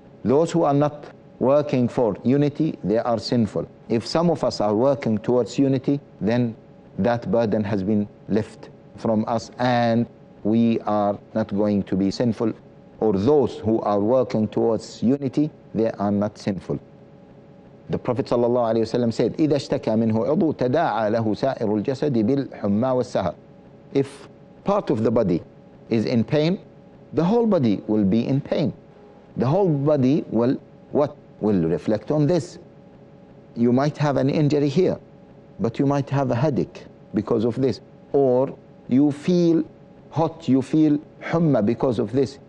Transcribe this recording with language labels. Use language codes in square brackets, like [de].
[en] Those who are not working for unity, they are sinful. If some of us are working towards unity, then that burden has been lifted from us, and we are not going to be sinful. Or those who are working towards unity, they are not sinful. The Prophet ﷺ said, [ar] إِذَا اشْتَكَى مِنْهُ عُضُو تَدَاعَى لَهُ سَائِرُ الْجَسَدِ بِالْحُمَّى وَالسَّهَرِ. [en] If part of the body is in pain, the whole body will be in pain. The whole body will what? Will reflect on this. You might have an injury here, but you might have a headache because of this. Or you feel hot, you feel humma because of this.